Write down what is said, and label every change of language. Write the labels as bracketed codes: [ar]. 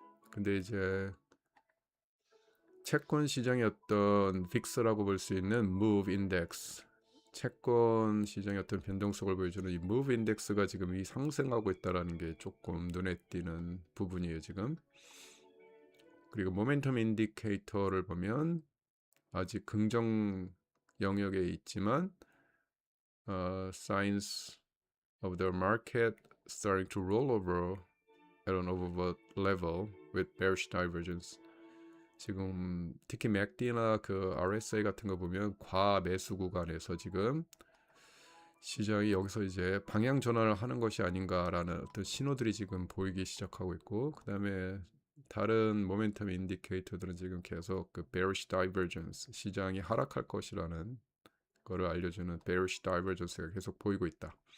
[ko] 근데 이제 채권 시장의 어떤 빅스라고 볼 수 있는 move index, 채권 시장의 어떤 변동성을 보여주는 이 move index가 지금 이 상승하고 있다라는 게 조금 눈에 띄는 부분이에요, 지금. 그리고 모멘텀 인디케이터를 보면 아직 긍정 영역에 있지만 [en] signs of the market starting to roll over at an overbought level with bearish divergence. [ko] 지금 특히 맥디나 그 RSI 같은 거 보면 과매수 구간에서 지금 시장이 여기서 이제 방향 전환을 하는 것이 아닌가라는 어떤 신호들이 지금 보이기 시작하고 있고, 그 다음에 다른 모멘텀 인디케이터들은 지금 계속 그 bearish divergence, 시장이 하락할 것이라는 거를 알려주는 bearish divergence가 계속 보이고 있다.